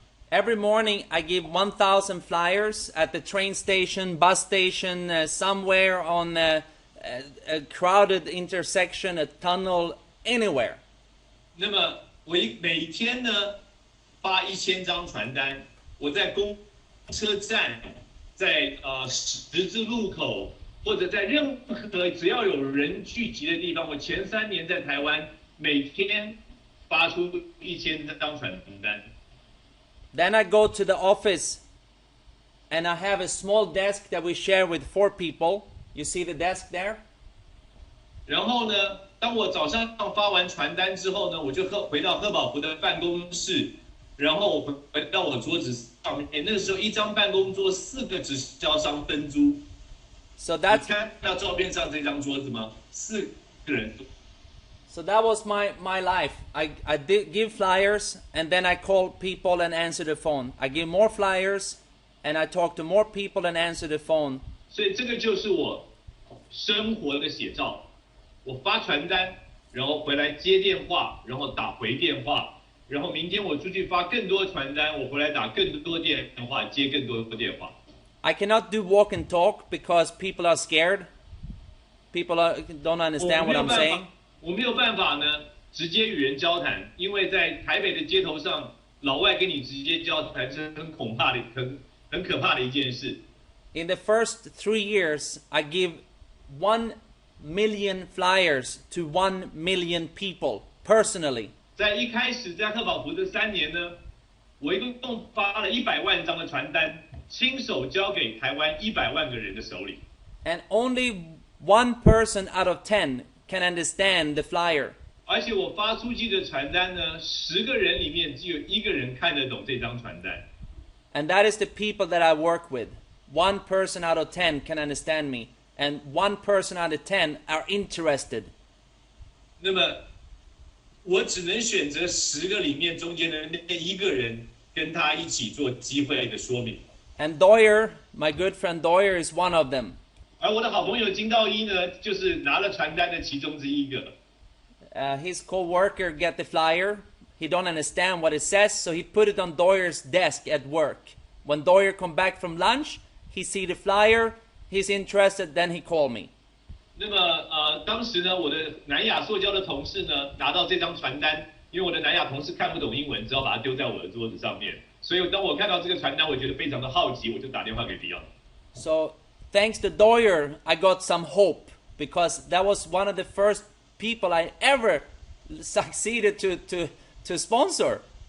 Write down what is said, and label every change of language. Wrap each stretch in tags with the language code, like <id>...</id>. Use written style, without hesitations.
<en>Every morning I give 1,000 flyers at the train station, bus station, somewhere on a crowded intersection, a tunnel, anywhere.</en> <zh>那么每天呢发1000张传单，我在公车站，在十字路口，或者在任何只要有人聚集的地方，我前3年在台湾每天发出1000张传单。</zh> <en>Then I go to the office and I have a small desk that we share with 4 people. You see the desk there?</en> <zh>然后呢，当我早上发完传单之后呢，我就回到贺宝福的办公室，然后我回到我桌子上面。那个时候一张办公桌4个直销商分租。</zh> <en>So that's</en> <zh>你看到照片上这张桌子吗？4个人。</zh> <en>So that was my life. I did give flyers and then I call people and answer the phone. I give more flyers and I talk to more people and answer the phone.</en> <zh>所以这个就是我生活的写照。我发传单，然后回来接电话，然后打回电话，然后明天我出去发更多传单，我回来打更多电话，接更多电话。</zh> <en>I cannot do walk and talk because people are scared. People don't understand what I'm saying.</en> <zh>我没有办法呢，直接与人交谈，因为在台北的街头上，老外跟你直接交谈是很可怕的一件事。</zh> <en>In the first 3 years, I give 1 million flyers to 1 million people personally.</en> <zh>在一开始在贺宝福的3年呢，我一共发了100万张的传单，亲手交给台湾100万个人的手里。</zh> <en>And only 1 person out of 10 can understand the flyer.</en> <zh>而且我发出去的传单呢，10个人里面只有1个人看得懂这张传单。</zh> <en>And that is the people that I work with. 1 person out of 10 can understand me. And 1 person out of 10 are interested.</en> <zh>那么，我只能选择10个里面中间的那1个人，跟他一起做机会的说明。</zh> <en>And Doyer, my good friend Doyer, is one of them.</en> <zh>而我的好朋友金道一呢，就是拿了传单的其中之一个。</zh> <en>His co-worker get the flyer. He don't understand what it says, so he put it on Doyer's desk at work. When Doyer come back from lunch, he see the flyer, he's interested, then he call me.</en> <zh>那么当时呢，我的南亚塑胶的同事呢，拿到这张传单，因为我的南亚同事看不懂英文，只好把它丢在我的桌子上面。所以当我看到这个传单，我觉得非常的好奇，我就打电话给 Beyond。</zh> <en>So thanks to Doyer, I got some hope because that was one of the first people I ever succeeded to sponsor.</en>